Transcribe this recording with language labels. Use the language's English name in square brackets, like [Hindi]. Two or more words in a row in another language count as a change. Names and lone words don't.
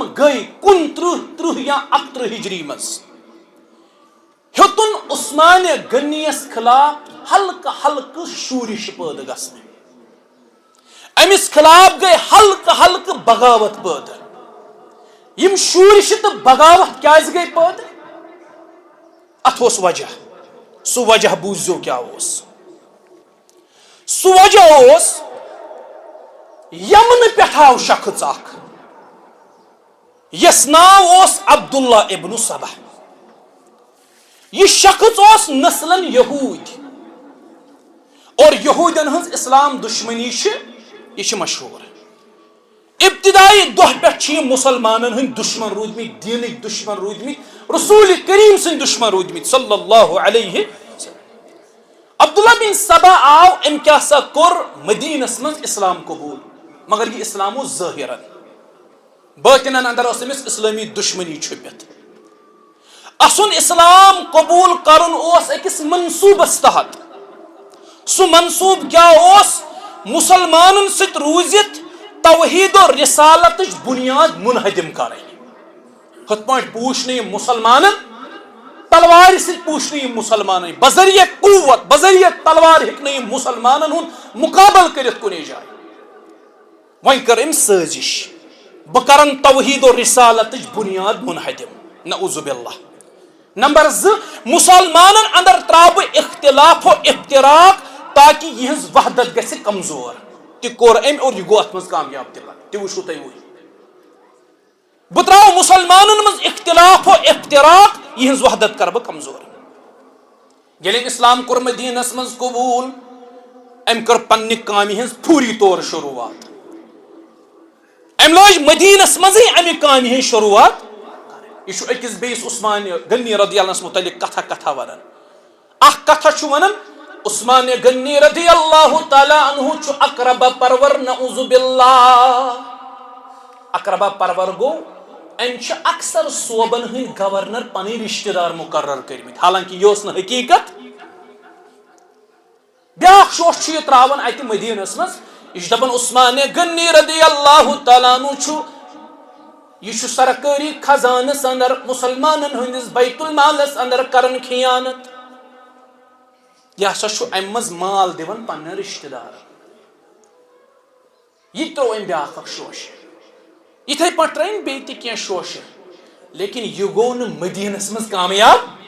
[Kashmiri] گٔے 29 یا 31 ہجری منٛز ہیوٚتُن عثمان غنیَس خلاف ہلکہٕ ہلکہٕ شورش پٲدٕ گژھنہِ أمِس خلاف گٔے ہلکہٕ ہلکہٕ بغاوت پٲدٕ یم شورش تہٕ بغاوت کیازِ گٔے پٲدٕ اتھ اوس وجہ سُہ وجہ بوٗزِو کیٛاہ اوس سُہ وجہ اوس یمنہٕ پٮ۪ٹھ آو شخص اکھ یس ناو اوس عبداللہ ابن سبا یہ شخص اوس نسلن یہود اور یہودین ہنز اسلام دشمنی یہ مشہور ابتدائی دہ پہ مسلمانن ہند دشمن روٗدمٕتۍ دینٕکۍ دشمن روٗدمٕتۍ رسول کریم سٕنٛدۍ دشمن روٗدمٕتۍ [Arabic] صلی اللہ علیہ وسلم [Kashmiri] عبداللہ بن سبا آو أمۍ کیٛاہ سا کوٚر مدینس منٛز اسلام قبول مگر یہ اسلام اوس ظٲہِرن باطنن اندر اس أمس اسلامی دشمنی چھپت. اسن اسلام قبول کرن اوس أکس منصوبس تحت. سو منصوب کیا اوس؟ مسلمانن ست روزت توحید و رسالت بنیاد منہدم کریں. ہت پٲٹھۍ پوچھ نہٕ یِم مسلمانن تلوار ست پوچھ نہٕ یِم مسلمانن بذریعہ قوت بذریعہ تلوار ہیٚکہِ نہٕ یِم مسلمانن ہُنٛد مقابل کٔرِتھ کُنہِ جایہِ. وۄنۍ کٔر أمۍ سٲزش بہٕ کرن توحید و رسالتٕچ بنیاد منہدم. [Arabic] نعوذ باللہ. [Kashmiri] نمبر 2 مسلمانن اندر تراو بہٕ اختلاف و افتراق تاکہ یہنز وحدت گژھِ کمزور. تہِ کوٚر أمۍ اور یہِ گوٚو اتھ منٛز کامیاب تہِ پتہٕ تہِ وٕچھو تُہۍ وٕنۍ. بہٕ تراو مسلمانن منٛز اختلاف و افتراق یہنز وحدت کر بہٕ کمزور. ییٚلہِ أمۍ اسلام کوٚر مدینس منٛز قبوٗل أمۍ کٔر پننہِ کامہِ ہٕنٛز فوری طور شروعات. أمۍ لٲج مدینس منٛزٕے امہِ کامہِ ہٕنٛز شروعات. یہ چھُ أکِس بیٚیِس عثمان غنی [Arabic] رضی اللہ عنہس [Kashmiri] متعلق کتھا ونان. اکھ کتھا چھُ ونان عثمان غنی [Arabic] رضی اللہ تعالی عنہ [Kashmiri] چھُ اقربا پرور. [Arabic] نعوذ باللہ. [Kashmiri] اقربا پرور گوٚو أمۍ چھِ اکثر صوبن ہٕنٛدۍ گورنر پنٕنۍ رشتہٕ دار مقرر کٔرمٕتۍ حالانکہ یہِ اوس نہٕ حقیٖقت. بیاکھ شوش چھُ یہِ تراوان اتہِ مدینس منٛز. یہ چھُ دپان عثمان غنی [Arabic] رضی اللہ تعالی عنہ [Kashmiri] چھُ یہ چھُ سرکٲری خزانس اندر مسلمانن ہٕنٛدِس بیت المالس اندر کران خیانت. یہ ہسا چھُ امہِ منٛز مال دِوان پننٮ۪ن رشتہٕ دارن. یہِ ترٛوو أمۍ بیاکھ اکھ شوش. یِتھے پٲٹھۍ ترٛٲوِن بیٚیہِ تہِ کینٛہہ شوشہِ لیکن یہِ گوٚو نہٕ مدینس منٛز کامیاب.